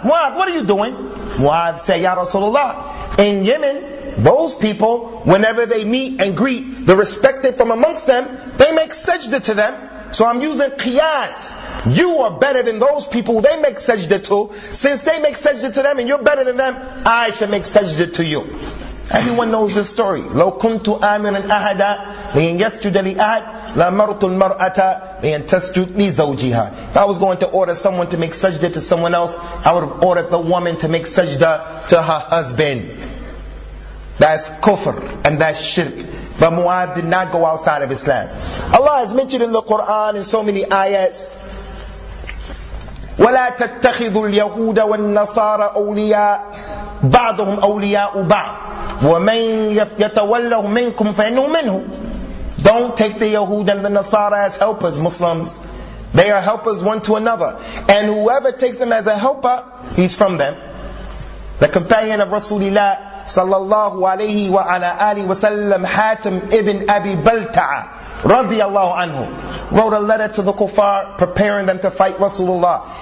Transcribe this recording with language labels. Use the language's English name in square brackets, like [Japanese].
[English] Mu'adh, what are you doing? Mu'adh said, ya Rasulullah, in Yemen, those people, whenever they meet and greet the respected from amongst them, they make sajda to them. So I'm using qiyas. You are better than those people they make sajda to. Since they make sajda to them and you're better than them, I should make sajda to you. Everyone knows this story. [Arabic] لو كنت آمرا أحدا لين يسجد لأحد لأمرت المرأة لين تسجد لزوجها. [English] If I was going to order someone to make sajda to someone else, I would have ordered the woman to make sajda to her husband. That's kufr and that's shirk. But Mu'adh did not go outside of Islam. Allah has mentioned in the Quran in so many ayats, [Arabic] وَلَا تَتَّخِذُ الْيَهُودَ وَالنَّصَارَ أَوْلِيَاءُ بَعْضُهُمْ أَوْلِيَاءُ بَعْضُ وَمَنْ يَتَوَلَّهُ مِنْكُمْ فَإِنُّهُ مِنْهُ. [English] Don't take the Yahud and the Nasara as helpers, Muslims. They are helpers one to another. And whoever takes them as a helper, he's from them. The companion of Rasulullah [Arabic] صلى الله عليه وعلى آله وسلم حاتم ابن أبي بلتعة رضي الله عنه [English] wrote a letter to the kuffar preparing them to fight Rasulullah.